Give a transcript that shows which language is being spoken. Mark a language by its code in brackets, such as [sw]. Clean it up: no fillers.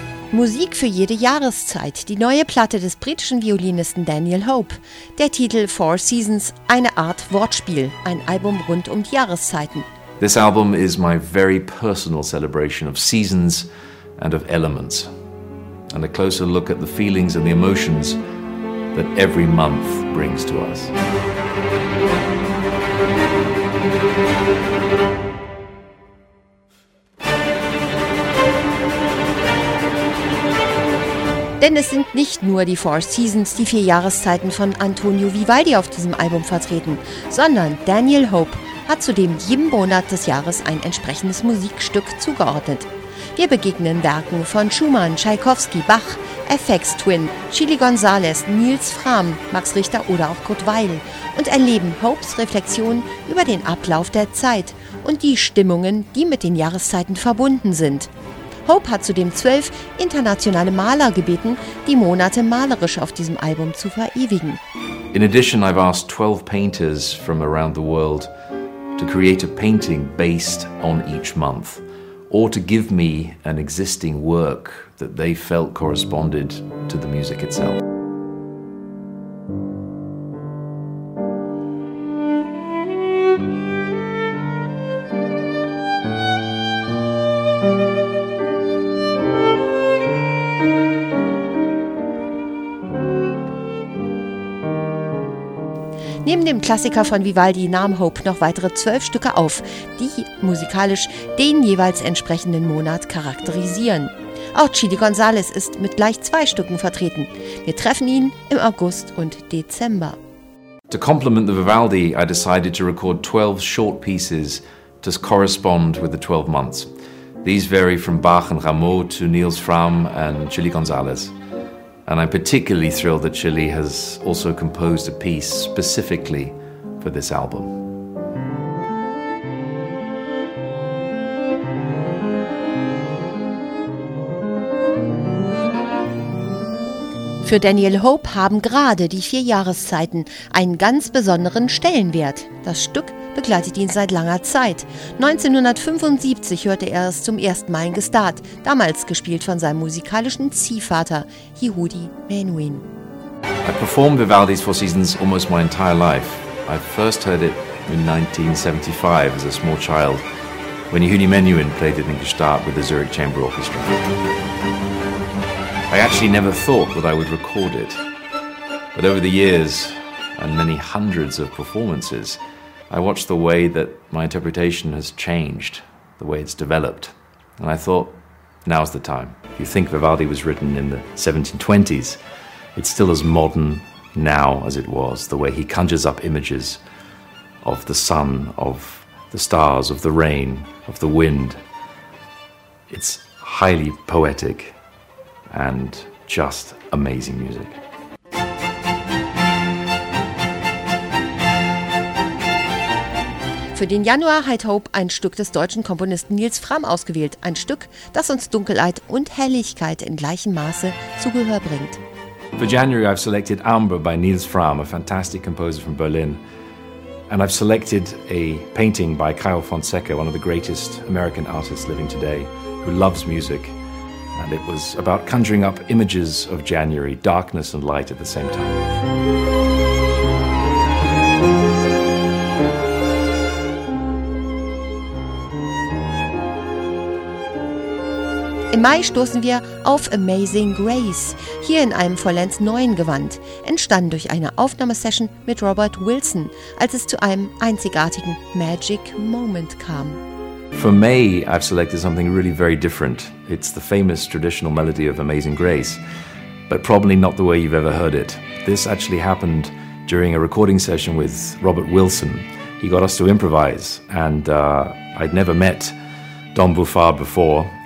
[de] Musik für jede Jahreszeit, die neue Platte des britischen Violinisten Daniel Hope. Der Titel Four Seasons, eine Art Wortspiel, ein Album rund um die Jahreszeiten. [en] This album is my very personal celebration of seasons and of elements. And a closer look at the feelings and the emotions that every month brings to us. [de] Denn es sind nicht nur die Four Seasons, die vier Jahreszeiten von Antonio Vivaldi auf diesem Album vertreten, sondern Daniel Hope hat zudem jedem Monat des Jahres ein entsprechendes Musikstück zugeordnet. Wir begegnen Werken von Schumann, Tschaikowski, Bach, FX Twin, Chili Gonzales, Nils Frahm, Max Richter oder auch Kurt Weill und erleben Hopes Reflexion über den Ablauf der Zeit und die Stimmungen, die mit den Jahreszeiten verbunden sind. Hope hat zudem 12 internationale Maler gebeten, die Monate malerisch auf diesem Album zu verewigen. [en] In addition, I've asked 12 painters from around the world to create a painting based on each month or to give me an existing work that they felt corresponded to the music itself. [de] Neben dem Klassiker von Vivaldi nahm Hope noch weitere 12 Stücke auf, die musikalisch den jeweils entsprechenden Monat charakterisieren. Auch Chili Gonzales ist mit gleich 2 Stücken vertreten. Wir treffen ihn im August und Dezember. [en] To complement the Vivaldi, I decided to record 12 short pieces to correspond with the 12 months. These vary from Bach and Rameau to Nils Frahm and Chili Gonzales. And I'm particularly thrilled that Chili has also composed a piece specifically for this album. [de] Für Daniel Hope haben gerade die vier Jahreszeiten einen ganz besonderen Stellenwert. Das Stück begleitet ihn seit langer Zeit. 1975 hörte er es zum ersten Mal in Gestart, damals gespielt von seinem musikalischen Ziehvater, Yehudi Menuhin. [en] I performed Vivaldi's Four Seasons almost my entire life. I first heard it in 1975 as a small child, when Yehudi Menuhin played it in Gestart with the Zurich Chamber Orchestra. I actually never thought that I would record it. But over the years, and many hundreds of performances, I watched the way that my interpretation has changed, the way it's developed. And I thought, now's the time. If you think Vivaldi was written in the 1720s, it's still as modern now as it was, the way he conjures up images of the sun, of the stars, of the rain, of the wind. It's highly poetic and just amazing music. [de] Für den Januar hat Hope ein Stück des deutschen Komponisten Nils Frahm ausgewählt. Ein Stück, das uns Dunkelheit und Helligkeit in gleichem Maße zu Gehör bringt. [en] For January I've selected Amber by Nils Frahm, a fantastic composer from Berlin. And I've selected a painting by Caio Fonseca, one of the greatest American artists living today, who loves music. And it was about conjuring up images of January, darkness and light at the same time. [de] Im Mai stoßen wir auf Amazing Grace, hier in einem vollends neuen Gewand, entstanden durch eine Aufnahmesession mit Robert Wilson, als es zu einem einzigartigen Magic Moment kam. [en] For May, I've selected something really very different. It's the famous traditional melody of Amazing Grace, but probably not the way you've ever heard it. This actually happened during a recording session with Robert Wilson. He got us to improvise, and I'd never met Don Buffard before.